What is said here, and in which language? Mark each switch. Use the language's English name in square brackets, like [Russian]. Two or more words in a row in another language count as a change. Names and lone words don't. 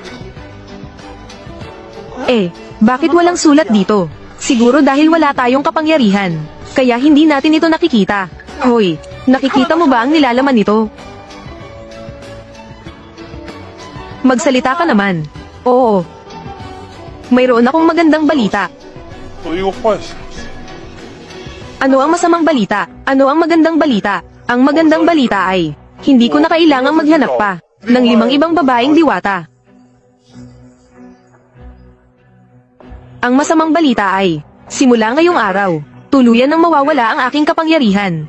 [Filipino] Bakit walang sulat dito? Siguro dahil wala tayong kapangyarihan. Kaya hindi natin ito nakikita. Hoy, nakikita mo ba ang nilalaman nito? Magsalita ka naman. Oo. Mayroon akong magandang balita. [Chinese] 我有一个幻想， [Filipino] Ano ang masamang balita? Ano ang magandang balita? Ang magandang balita ay, hindi ko na kailangang maghanap pa ng 5 ibang babaeng diwata. Ang masamang balita ay, simula ngayong araw, tuluyan nang mawawala ang aking kapangyarihan.